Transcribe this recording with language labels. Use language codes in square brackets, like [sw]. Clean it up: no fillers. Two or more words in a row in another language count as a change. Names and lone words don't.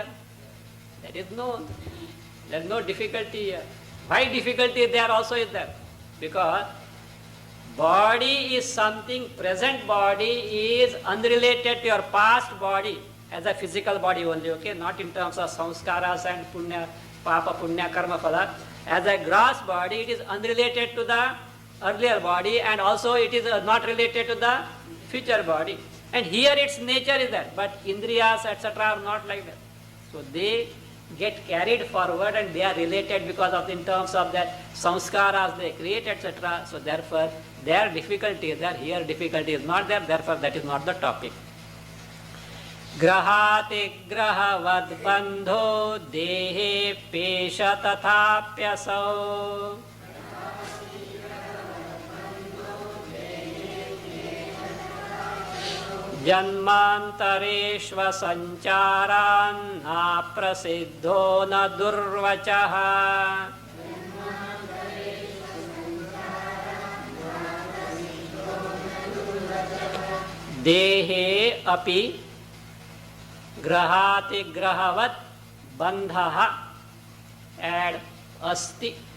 [en] That is known. There is no difficulty here. Why difficulty there also is there? Because body is something, present body is unrelated to your past body as a physical body only, okay? Not in terms of samskaras and [sa] पुण्य, पाप, पुण्य, कर्म, फल. [en] As a gross body, it is unrelated to the earlier body and also it is not related to the future body. And here its nature is that, but indriyas, etc. are not like that. So they get carried forward and they are related because of in terms of that samskaras they create, etc. So therefore, their difficulty is there, here difficulty is not there, therefore that is not the topic. [sa] ग्रहति ग्रहवद् बन्धो देहे पेश तथाप्यसो. जन्मान्तरेष्व सञ्चरन् न प्रसिद्धो न दुर्वचः. देहे अपि ग्रहति ग्रहवत् बन्धः, अद् अस्ति.